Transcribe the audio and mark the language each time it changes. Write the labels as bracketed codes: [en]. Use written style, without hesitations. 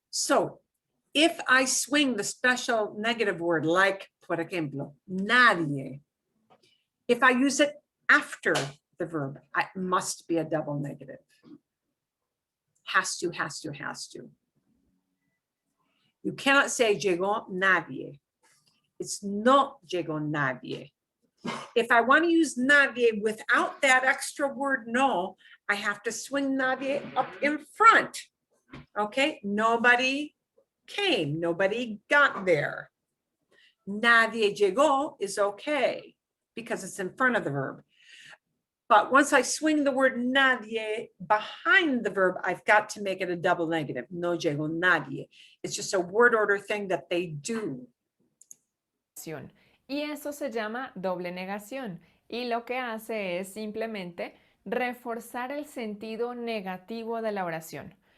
[en] So, if I swing the special negative word, like, [es] por ejemplo, [en] nadie, if I use it after the verb, it must be a double negative. Has to, has to, has to. You cannot say [es] llegó nadie. [en] It's [es] no llegó nadie. [en] If I want to use nadie without that extra word no, I have to swing nadie up in front. Okay, nobody came, nobody got there. [es] Nadie llegó [en] is okay because it's in front of the verb. But once I swing the word nadie behind the verb, I've got to make it a double negative. [es] No llegó nadie. [en] It's just a word order thing that they do. [es] Y eso se llama doble negación. Y lo que hace es simplemente reforzar el sentido negativo de la oración.